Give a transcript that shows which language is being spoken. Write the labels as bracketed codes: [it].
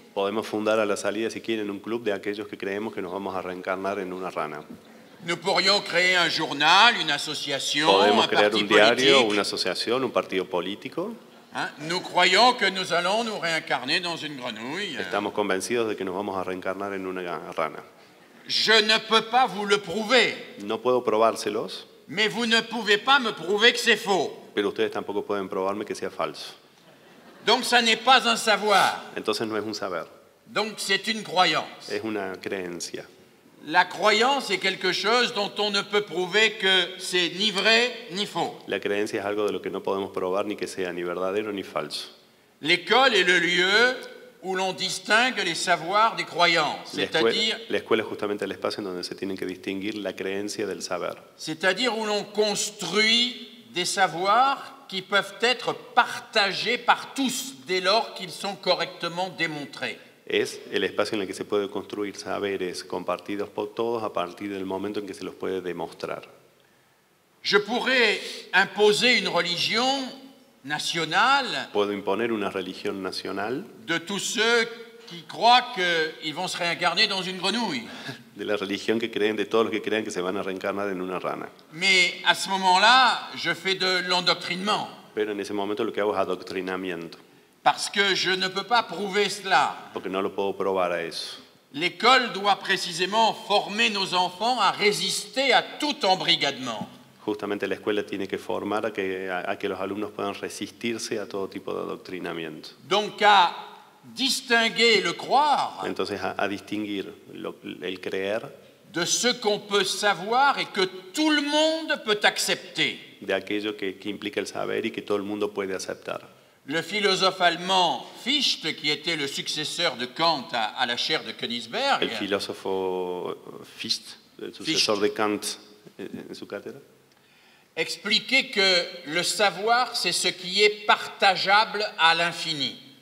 [es] Podemos fundar a la salida, si quieren, un club de aquellos que creemos que nos vamos a reencarnar en una rana. [fr] Nous pourrions créer un journal, une association, [es] Podemos [fr] un [es] crear [fr] parti [es] un diario, [fr] politique. [es] una asociación, un partido político. [fr] Hein, nous croyons que nous allons nous réincarner dans une grenouille. [es] Estamos convencidos de que nos vamos a reencarnar en una rana. [fr] Je ne peux pas vous le prouver, [es] No puedo probárselos, [fr] mais vous ne pouvez pas me prouver que c'est faux. [es] pero ustedes tampoco pueden probarme que sea falso. [fr] Donc ça n'est pas un savoir, [es] Entonces no es un saber, [fr] donc c'est une croyance. [es] es una creencia. [fr] La croyance est quelque chose dont on ne peut prouver que c'est ni vrai ni faux. [es] La creencia es algo de lo que no podemos probar ni que sea ni verdadero ni falso. [fr] L'école est le lieu où l'on distingue les savoirs des croyances, [es] La escuela es justamente el espacio en donde se tiene que distinguir la creencia del saber. [fr] c'est-à-dire où l'on construit des savoirs qui peuvent être partagés par tous dès lors qu'ils sont correctement démontrés. [es] Es el espacio en el que se puede construir saberes compartidos por todos a partir del momento en que se los puede demostrar. [fr] Je pourrais imposer une religion nationale [es] Puedo imponer una religión nacional [fr] de tous ceux qui croient qu'ils vont se réincarner dans une grenouille. [es] de la religión que creen, de todos los que creen que se van a reencarnar en una rana. [fr] Mais à ce moment-là, je fais de l'endoctrinement. [es] Pero en ese momento lo que hago es adoctrinamiento, [fr] parce que je ne peux pas prouver cela. [es] porque no lo puedo probar a eso. [fr] L'école doit précisément former nos enfants à résister à tout embrigadement. [es] Justamente la escuela tiene que formar a que los alumnos puedan resistirse a todo tipo de adoctrinamiento. [fr] Donc à distinguer le croire [es] Entonces a distinguir el creer [fr] de ce qu'on peut savoir et que tout le monde peut accepter. [es] de aquello que implica el saber y que todo el mundo puede aceptar. [fr] Le philosophe allemand Fichte, qui était le successeur de Kant à la chaire de [es] El [fr] Königsberg, [es] filósofo Fichte, el sucesor de Kant en su cátedra, [fr] expliquait que le savoir, c'est ce qui est partageable à l'infini.